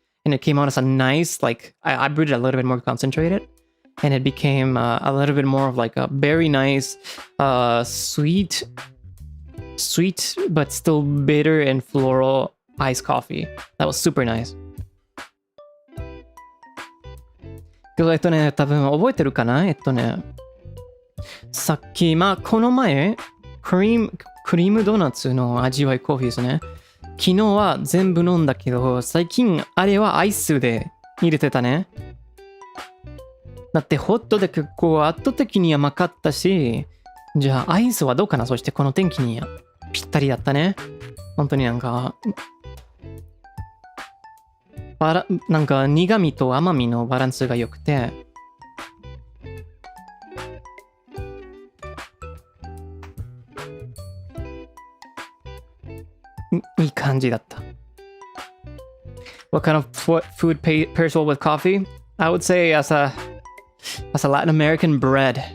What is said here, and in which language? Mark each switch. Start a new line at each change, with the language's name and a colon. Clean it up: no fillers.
English: And it came out as a nice, like, I brewed it a little bit more concentrated. And it became a little bit more of like a very nice, sweet, but still bitter and floral iced coffee. That was super nice.
Japanese: 多分覚えてるかなさっき、まあ、この前、クリームドーナツの味わいコーヒーですね。昨日は全部飲んだけど、最近あれはアイスで入れてたね。だってホットで結構圧倒的に甘かったし、じゃあアイスはどうかな。そしてこの天気にぴったりだったね。本当になんか苦味と甘みのバランスが良くて、いい感じだった。
English: What kind of food pairs well with coffee? I would say as a Latin American, bread.